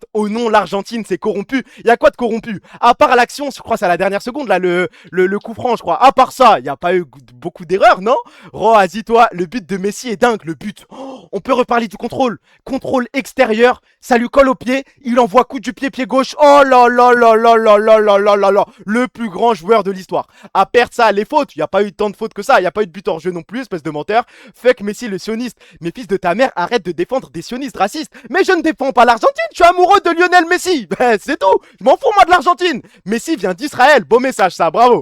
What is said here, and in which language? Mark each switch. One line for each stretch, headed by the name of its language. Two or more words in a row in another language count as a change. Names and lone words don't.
French: Oh non, l'Argentine c'est corrompu. Il y a quoi de corrompu? À part l'action, je crois c'est à la dernière seconde là, le coup franc, je crois. À part ça, il y a pas eu beaucoup d'erreurs, non? Vas-y toi, le but de Messi est dingue. Le but. On peut reparler du contrôle. Contrôle extérieur, ça lui colle au pied. Il envoie coup du pied gauche. Oh là là là là là là là là là là. Le plus grand joueur de l'histoire. À perdre ça, les fautes. Il y a pas eu tant de fautes que ça. Il n'y a pas eu de but hors jeu non plus, espèce de menteur. Fuck Messi le sioniste. Mais fils de ta mère, arrête de défendre des sionistes racistes. Mais je ne défends pas l'Argentine, je suis amoureux de Lionel Messi. C'est tout. Je m'en fous moi de l'Argentine. Messi vient d'Israël. Beau message ça, bravo.